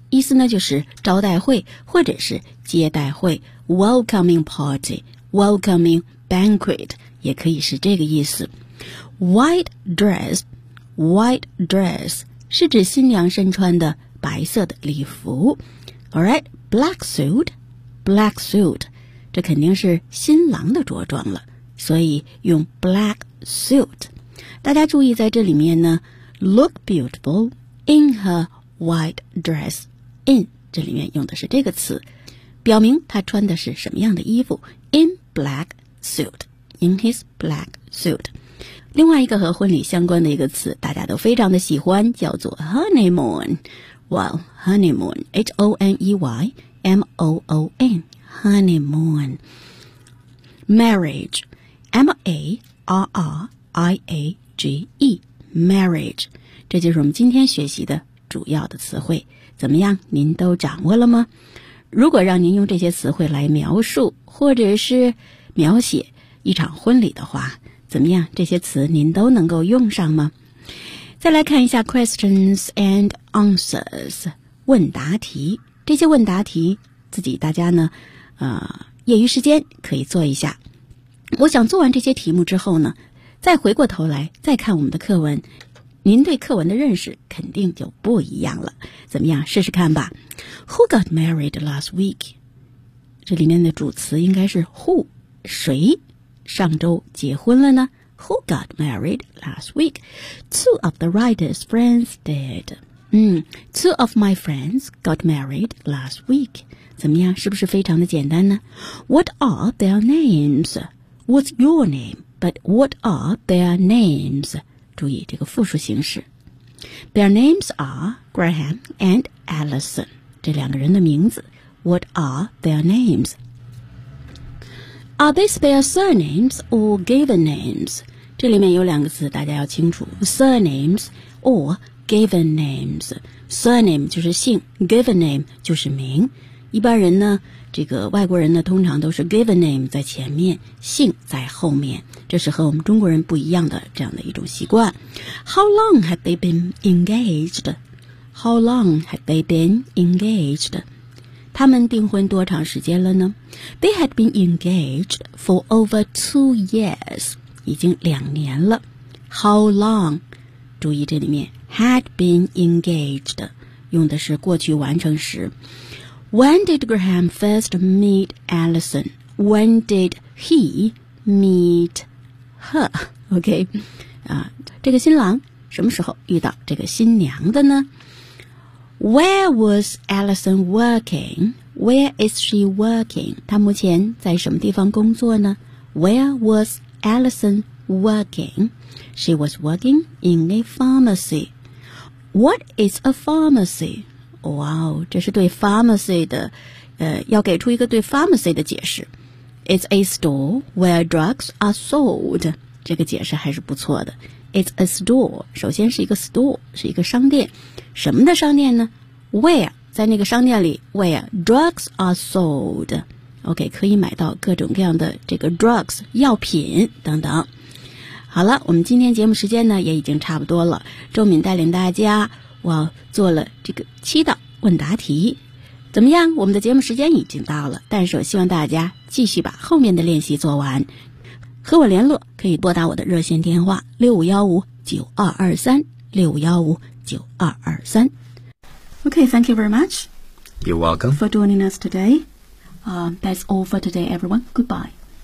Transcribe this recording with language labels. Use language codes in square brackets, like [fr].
[zh] 意思呢就是招待会或者是接待会 [en] welcoming party welcoming banquet [zh] 也可以是这个意思 [en] white dress [zh] 是指新娘身穿的白色的礼服 [en] alright black suit [zh] 这肯定是新郎的着装了所以用 [en] black suit 大家注意在这里面呢 look beautiful in her white dressIn 这里面用的是这个词，表明他穿的是什么样的衣服。 In black suit, in his black suit. [zh] 另外一个和婚礼相关的一个词，大家都非常的喜欢，叫做 honeymoon. [en] Well, honeymoon, H-O-N-E-Y-M-O-O-N, honeymoon. Marriage, M-A-R-R-I-A-G-E, marriage. [zh] 这就是我们今天学习的主要的词汇。怎么样？您都掌握了吗？如果让您用这些词汇来描述或者是描写一场婚礼的话，怎么样？这些词您都能够用上吗？再来看一下 [en] questions and answers [zh] 问答题，这些问答题自己大家呢业余时间可以做一下。我想做完这些题目之后呢，再回过头来再看我们的课文，您对课文的认识肯定就不一样了。怎么样，试试看吧。 [en] Who got married last week? [zh] 这里面的主词应该是 who， 谁上周结婚了呢？ [en] Who got married last week? Two of the writer's friends did. Two of my friends got married last week. [zh] 怎么样，是不是非常的简单呢？ [en] What are their names? What's your name? But what are their names? [zh] 注意这个复数形式。 [en] Their names are Graham and Allison. [zh] 这两个人的名字。 [en] What are their names? Are they spare surnames or given names? [zh] 这里面有两个词大家要清楚， [en] surnames or given names. [zh] Surname 就是姓， given name 就是名。一般人呢，这个外国人呢，通常都是 given name 在前面，姓在后面，这是和我们中国人不一样的这样的一种习惯。 [en] How long have they been engaged? How long have they been engaged? [zh] 他们订婚多长时间了呢？ [en] They had been engaged for over 2 years. [zh] 已经两年了。 [en] How long? [zh] 注意这里面 [en] had been engaged [zh] 用的是过去完成时。 [en] When did Graham first meet Allison? When did he meet her? [zh] OK,这个新郎什么时候遇到这个新娘的呢？ [en] Where was Allison working? Where is she working? [zh] 她目前在什么地方工作呢？ [en] Where was Allison working? She was working in a pharmacy. What is a pharmacy? [zh] Wow, 这是对 pharmacy 的要给出一个对 pharmacy 的解释。 [en] It's a store where drugs are sold. [zh] 这个解释还是不错的。 [en] It's a store. [zh] 首先是一个 store, 是一个商店。什么的商店呢？ [en] Where, [zh] 在那个商店里， [en] where drugs are sold. [zh] OK, 可以买到各种各样的这个 drugs, 药品等等。好了，我们今天节目时间呢也已经差不多了。周敏带领大家我做了这个七道问答题。怎么样，我们的节目时间已经到了，但是我希望大家继续把后面的练习做完。和我联络可以拨打我的热线电话 6515-9223 6515-9223. [en] Okay, thank you very much. You're welcome. For joining us today. That's all for today, everyone. Goodbye.